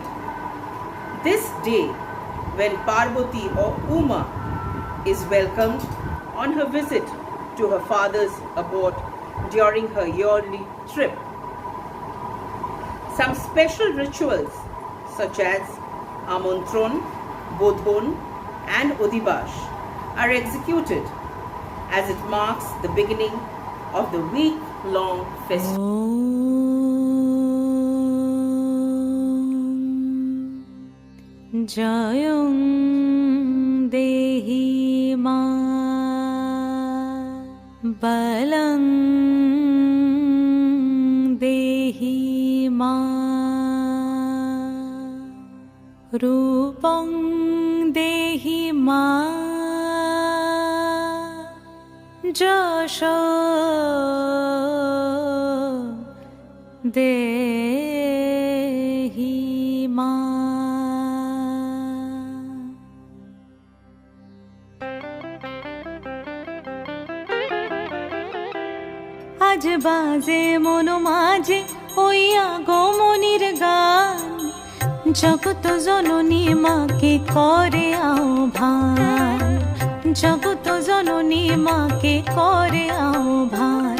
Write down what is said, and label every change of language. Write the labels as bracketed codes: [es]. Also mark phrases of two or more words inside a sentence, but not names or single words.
[en] This day, when Parvati or Uma is welcomed on her visit to her father's abode during her yearly trip. Some special rituals such as Amantron, Bodhon and Odibash are executed as it marks the beginning of the week-long festival. [sa] जयं देहि मा बलं देहि मा रूपं देहि मा यशो देहि मा। [bn] আজ বাজে মন মাঝে হইয়া গমনির গান, জগত জননী মাকে করে আহ্বান, জগত জননী মাকে করে আহ্বান।